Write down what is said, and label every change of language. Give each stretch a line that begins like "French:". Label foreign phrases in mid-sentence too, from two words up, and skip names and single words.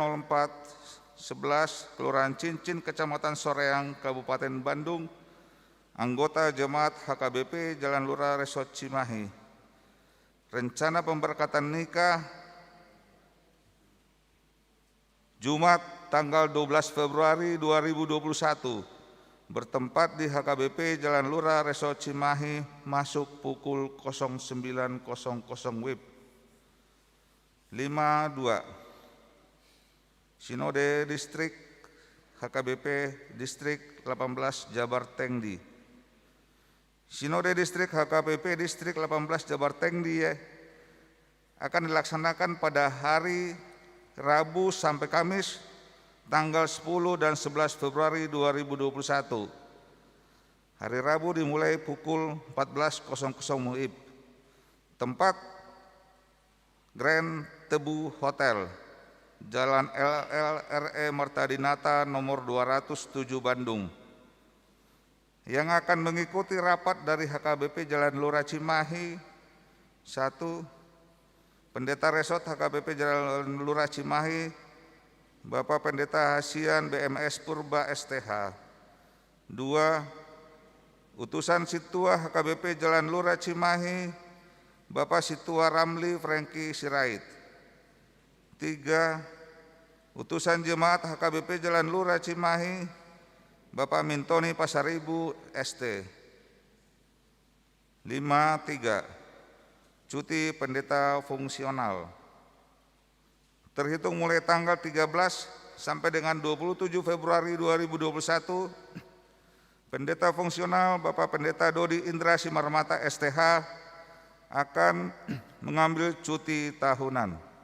Indonesian: 0411 Kelurahan Cincin Kecamatan Soreang Kabupaten Bandung, anggota Jemaat HKBP Jalan Lurah Resort Cimahi. Rencana pemberkatan nikah Jumat tanggal 12 Februari 2021 bertempat di HKBP Jalan Lurah Resort Cimahi, masuk pukul 09.00 WIB. 5.2. Sinode Distrik HKBP Distrik 18 Jabar Tengdi. Sinode Distrik HKBP Distrik 18 Jabar Tengdi akan dilaksanakan pada hari Rabu sampai Kamis tanggal 10 dan 11 Februari 2021. Hari Rabu dimulai pukul 14.00 WIB. Tempat Grand Tebu Hotel, Jalan LLRE Martadinata nomor 207 Bandung. Yang akan mengikuti rapat dari HKBP Jalan Lurah Cimahi: 1. Pendeta Resort HKBP Jalan Lurah Cimahi, Bapak Pendeta Hasian BMS Purba STH. 2. Utusan Situa HKBP Jalan Lurah Cimahi, Bapak Situa Ramli Franky Sirait. 3. Utusan Jemaat HKBP Jalan Lurah Cimahi, Bapak Mintoni Pasaribu ST. 53. Cuti pendeta fungsional. Terhitung mulai tanggal 13 sampai dengan 27 Februari 2021, pendeta fungsional Bapak Pendeta Dodi Indra Simarmata STH akan mengambil cuti tahunan.